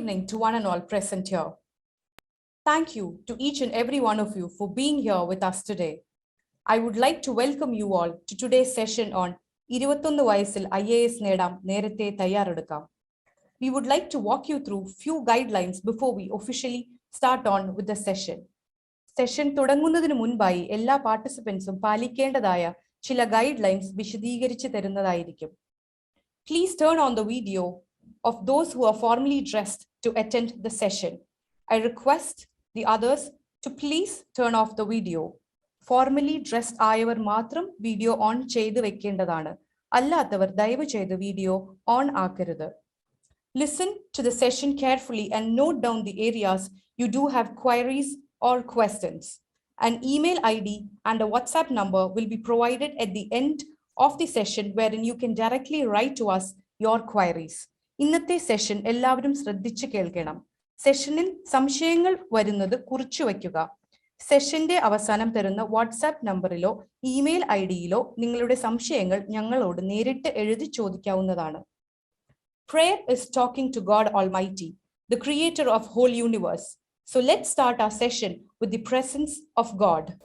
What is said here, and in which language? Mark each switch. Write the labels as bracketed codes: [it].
[en] To one and all present here. Thank you to each and every one of you for being here with us today. I would like to welcome you all to today's session on [ml] 21 വയസ്സിൽ IAS നേടാം നേരത്തെ തയ്യാറെടുക്കാം. [en] We would like to walk you through few guidelines before we officially start on with the session. [ml] Session തുടങ്ങുന്നതിന് മുൻപായി എല്ലാ പാർട്ടിസിപ്പൻസും പാലിക്കേണ്ടതായ ചില guidelines വിശദീകരിച്ച് തരുന്നതായിരിക്കും. [en] Please turn on the video of those who are formally dressed to attend the session. I request the others to please turn off the video. [ml] Formally dressed ആയവർ മാത്രം video on ചെയ്ത് വെക്കേണ്ടതാണ്. അല്ലാത്തവർ ദയവ് ചെയ്ത് വീഡിയോ ഓൺ ആക്കരുത്. [en] Listen to the session carefully and note down the areas you do have queries or questions. An email ID and a WhatsApp number will be provided at the end of the session wherein you can directly write to us your queries. [ml] ഇന്നത്തെ session എല്ലാവരും ശ്രദ്ധിച്ചു കേൾക്കണം. സെഷനിൽ സംശയങ്ങൾ വരുന്നത് കുറിച്ചു വയ്ക്കുക. സെഷന്റെ അവസാനം തരുന്ന വാട്സാപ്പ് നമ്പറിലോ ഇമെയിൽ ഐഡിയിലോ നിങ്ങളുടെ സംശയങ്ങൾ ഞങ്ങളോട് നേരിട്ട് എഴുതി ചോദിക്കാവുന്നതാണ്. [en] Prayer is talking to God Almighty, the creator of whole universe. So let's start our session with the presence of God.